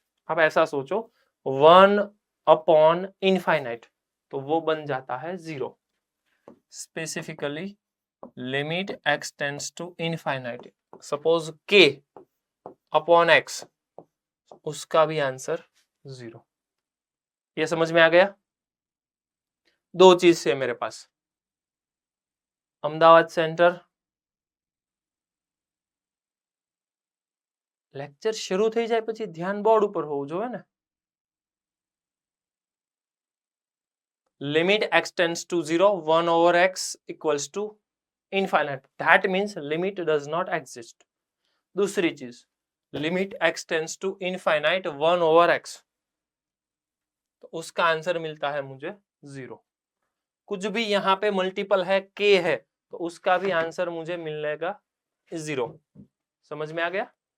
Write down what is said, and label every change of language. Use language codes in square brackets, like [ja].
[hi] अब ऐसा सोचो 1 अपॉन इनफाइनाइट, तो वो बन जाता है 0। Specifically limit x tends to infinite, suppose k upon x, उसका भी आंसर 0। ये समझ में आ गया। दो चीज से मेरे पास, अहमदाबाद सेंटर [gu] લેક્ચર શરૂ થઈ જાય પછી ધ્યાન બોર્ડ ઉપર હોવું જોઈએ ને। [en] Limit x tends to 0 1 over x equals to infinite, that means limit does not exist। [hi] दूसरी चीज, limit x tends to infinite 1 over x, तो उसका आंसर मिलता है मुझे 0। कुछ भी यहाँ पे मल्टीपल है k है, तो उसका भी आंसर मुझे मिलेगा 0। समझ में आ गया।